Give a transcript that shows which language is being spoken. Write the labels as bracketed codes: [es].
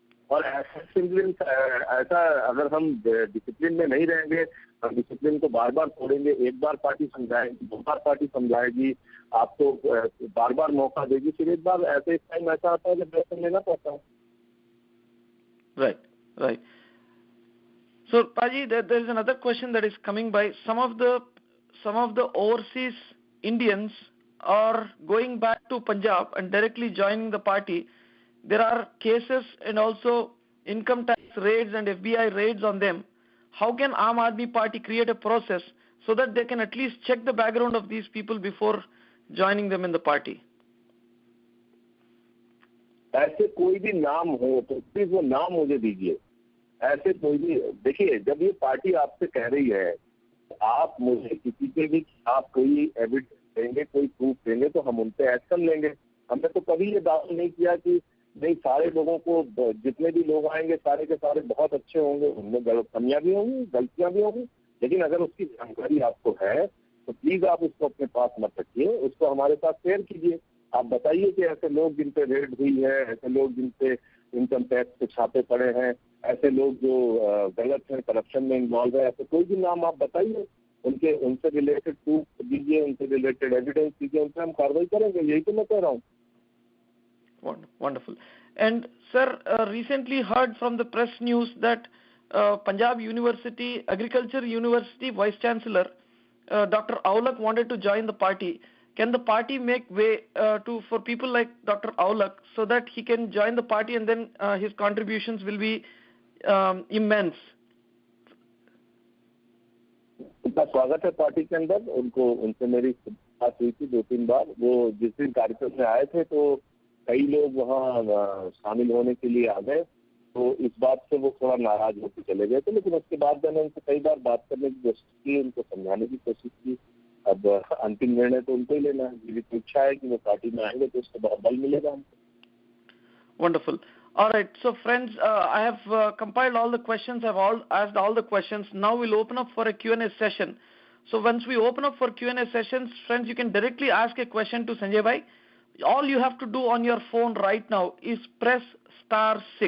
[hi] और ऐसा अगर हम डिसिप्लिन में नहीं रहेंगे, हम डिसिप्लिन को बार बार तोड़ेंगे, एक बार पार्टी समझाएगी, 2 बार पार्टी समझाएगी, आपको बार बार मौका देगी, फिर एक बार ऐसे टाइम ऐसा आता है जब एक्शन लेना पड़ता है। [en] Right. So, Paji, there is another question that is coming by. Some of the overseas Indians are going back to Punjab and directly joining the party. There are cases and also income tax raids and FBI raids on them. How can Aam Aadmi Party create a process so that they can at least check the background of these people before joining them in the party? [hi] ऐसे कोई भी नाम हो तो please वो नाम मुझे दीजिए। ऐसे कोई भी, देखिए, जब ये पार्टी आपसे कह रही है आप मुझे किसी पे भी आप कोई एविडेंस देंगे, कोई प्रूफ देंगे तो हम उन पे एक्शन लेंगे। हमने तो कभी ये दावा नहीं किया कि नहीं सारे लोगों को, जितने भी लोग आएंगे सारे के सारे बहुत अच्छे होंगे, उनमें कमियां भी होंगी, गलतियां भी होंगी, लेकिन अगर उसकी जानकारी आपको है तो प्लीज आप उसको अपने पास मत रखिए, उसको हमारे साथ शेयर कीजिए। आप बताइए कि ऐसे लोग जिन पे रेड हुई है, ऐसे लोग जिन पे इनकम टैक्स के छापे पड़े हैं, ऐसे लोग जो गलत हैं, करप्शन में इन्वॉल्व है, ऐसे कोई भी नाम आप बताइए, उनसे रिलेटेड प्रूफ दीजिए, उनसे रिलेटेड एविडेंस दीजिए, उन पर हम कार्रवाई करेंगे। यही तो मैं कह रहा हूँ। [en] Wonderful. And sir, recently heard from the press news that Punjab University, Agriculture University Vice Chancellor Dr. Aulak wanted to join the party. Can the party make way for people like Dr. Aulak so that he can join the party and then his contributions will be immense? [hi] उनका स्वागत है party के अंदर। उनसे मेरी बात हुई थी 2-3 बार। वो जिस दिन कार्यक्रम में आए थे तो कई लोग वहाँ शामिल होने के लिए आ गए, तो इस बात से वो थोड़ा नाराज होकर चले गए थे। लेकिन उसके बाद मैंने उनसे कई बार बात करने की कोशिश की, उनको समझाने की कोशिश की। अब अंतिम निर्णय तो उनको ही लेना है। मेरी तो इच्छा है कि वो पार्टी में आएंगे तो उसको बड़ा बल मिलेगा हमको। [en] Wonderful. All right. So friends, I have compiled all the questions. I've asked all the questions. Now we'll open up for a Q&A session. So once we open up for Q&A sessions, friends, you can directly ask a question to Sanjay Bhai. All you have to do on your phone right now is press *6.